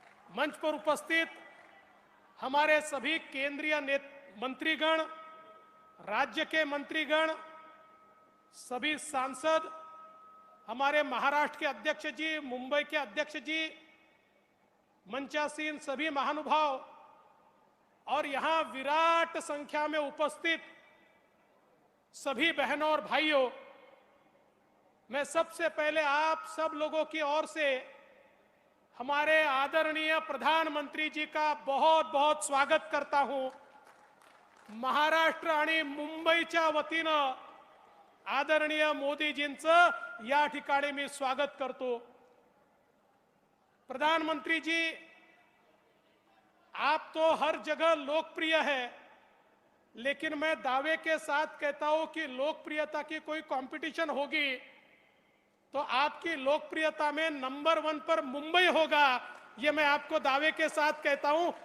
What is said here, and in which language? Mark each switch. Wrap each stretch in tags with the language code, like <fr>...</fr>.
<hi>मंच पर उपस्थित हमारे सभी केंद्रीय मंत्रीगण, राज्य के मंत्रीगण, सभी सांसद, हमारे महाराष्ट्र के अध्यक्ष जी, मुंबई के अध्यक्ष जी, मंचासीन सभी महानुभाव और यहां विराट संख्या में उपस्थित सभी बहनों और भाइयों, मैं सबसे पहले आप सब लोगों की ओर से हमारे आदरणीय प्रधानमंत्री जी का बहुत बहुत स्वागत करता हूं।</hi> <mr>महाराष्ट्र आणि मुंबईच्या वतीनं आदरणीय मोदीजींचं या ठिकाणी मी स्वागत करतो।</mr> <hi>प्रधानमंत्री जी, आप तो हर जगह लोकप्रिय है, लेकिन मैं दावे के साथ कहता हूं कि लोकप्रियता की कोई कंपटीशन होगी तो आपकी लोकप्रियता में नंबर 1 पर मुंबई होगा, ये मैं आपको दावे के साथ कहता हूं।</hi>